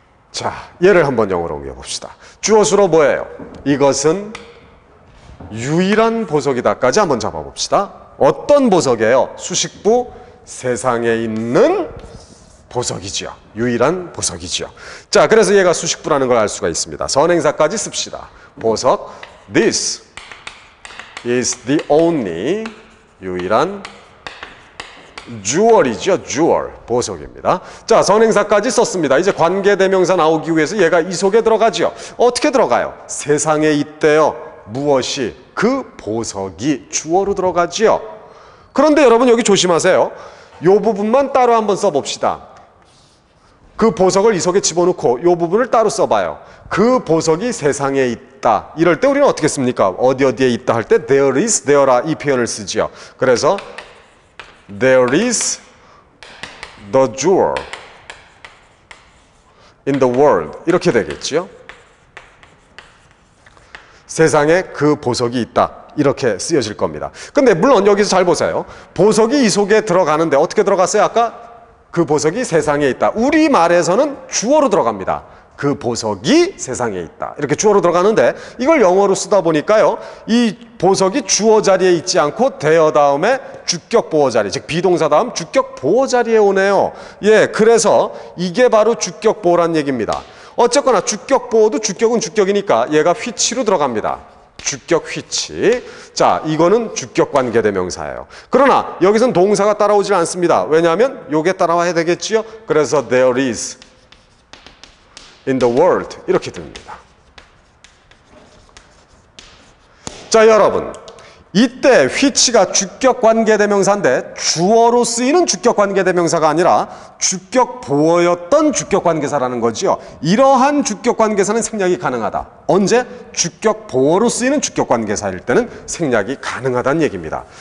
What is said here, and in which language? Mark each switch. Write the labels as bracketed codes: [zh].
[ko] 자, 얘를 한번 영어로 옮겨봅시다. 주어수로 뭐예요? 이것은 유일한 보석이다까지 한번 잡아봅시다. 어떤 보석이에요? 수식부 세상에 있는 보석이죠. 유일한 보석이죠. 자, 그래서 얘가 수식부라는 걸 알 수가 있습니다. 선행사까지 씁시다. 보석, [en] this is the only, [ko] 유일한 jewel이죠. jewel, 보석입니다. 자, 선행사까지 썼습니다. 이제 관계대명사 나오기 위해서 얘가 이 속에 들어가죠. 어떻게 들어가요? 세상에 있대요. 무엇이? 그 보석이 주어로 들어가지요. 그런데 여러분 여기 조심하세요. 이 부분만 따로 한번 써봅시다. 그 보석을 이 속에 집어넣고 이 부분을 따로 써봐요. 그 보석이 세상에 있다. 이럴 때 우리는 어떻게 씁니까? 어디에 있다 할 때 [en] there is, there are [ko] 이 표현을 쓰지요. 그래서 [en] there is the jewel in the world [ko] 이렇게 되겠죠. 세상에 그 보석이 있다. 이렇게 쓰여질 겁니다. 근데 물론 여기서 잘 보세요. 보석이 이 속에 들어가는데 어떻게 들어갔어요? 아까 그 보석이 세상에 있다. 우리말에서는 주어로 들어갑니다. 그 보석이 세상에 있다. 이렇게 주어로 들어가는데 이걸 영어로 쓰다 보니까요. 이 보석이 주어 자리에 있지 않고 대어 다음에 주격 보어 자리, 즉 비동사 다음 주격 보어 자리에 오네요. 예, 그래서 이게 바로 주격 보어란 얘기입니다. 어쨌거나 주격 보어도 주격은 주격이니까 얘가 which로 들어갑니다. 주격 which. 자, 이거는 주격 관계대명사예요. 그러나 여기선 동사가 따라오질 않습니다. 왜냐하면 요게 따라와야 되겠지요. 그래서 [en] there is in the world [ko] 이렇게 됩니다. 자, 여러분 이때 which가 주격 관계대명사인데 주어로 쓰이는 주격 관계대명사가 아니라 주격 보어였던 주격 관계사라는 거죠. 이러한 주격 관계사는 생략이 가능하다. 언제? 주격 보어로 쓰이는 주격 관계사일 때는 생략이 가능하다는 얘기입니다.